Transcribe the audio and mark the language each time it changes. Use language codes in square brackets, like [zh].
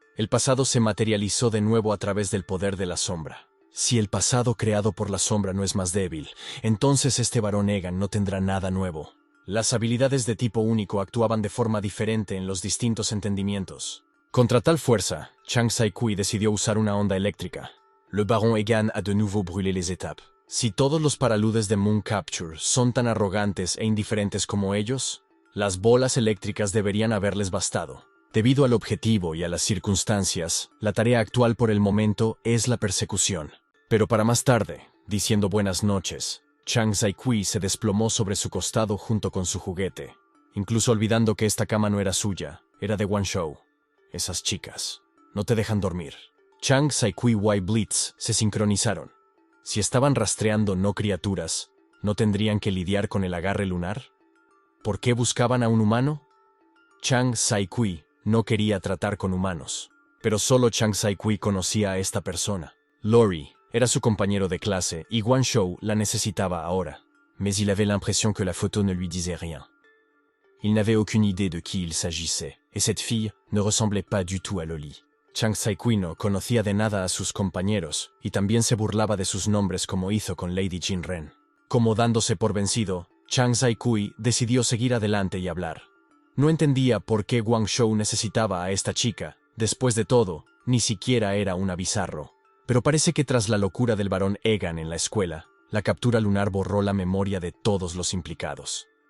[es] El pasado se materializó de nuevo a través del poder de la sombra. Si el pasado creado por la sombra no es más débil, entonces este varón Egan no tendrá nada nuevo. Las habilidades de tipo único actuaban de forma diferente en los distintos entendimientos. Contra tal fuerza, Chang Sai-kui decidió usar una onda eléctrica. [fr] Le baron Egan a de nouveau brûlé les étapes. [es] Si todos los paraludes de Moon Capture son tan arrogantes e indiferentes como ellos, las bolas eléctricas deberían haberles bastado. Debido al objetivo y a las circunstancias, la tarea actual por el momento es la persecución. Pero para más tarde, diciendo buenas noches, Chang Sai-kui se desplomó sobre su costado junto con su juguete. incluso olvidando que esta cama no era suya, era de Guangzhou. Esas chicas no te dejan dormir. Chang Sai-kui y Blitz se sincronizaron. Si estaban rastreando no criaturas, ¿no tendrían que lidiar con el agarre lunar? ¿Por qué buscaban a un humano? Chang Sai-kui no quería tratar con humanos, pero solo Chang Sai-kui conocía a esta persona. Lori era su compañero de clase y Guangzhou la necesitaba ahora. [fr] Mais il avait l'impression que la photo ne lui disait rien. Il n'avait aucune idée de qui il s'agissait, et cette fille ne ressemblait pas du tout a Loli. [es] Chang Sai-kui no conocía de nada a sus compañeros y también se burlaba de sus nombres como hizo con Lady Jin-ren. Como dándose por vencido, Chang Sai-kui decidió seguir adelante y hablar. No entendía por qué Guangzhou necesitaba a esta chica. Después de todo, ni siquiera era una bizarro. Pero parece que tras la locura del barón Egan en la escuela, la captura lunar borró la memoria de todos los implicados.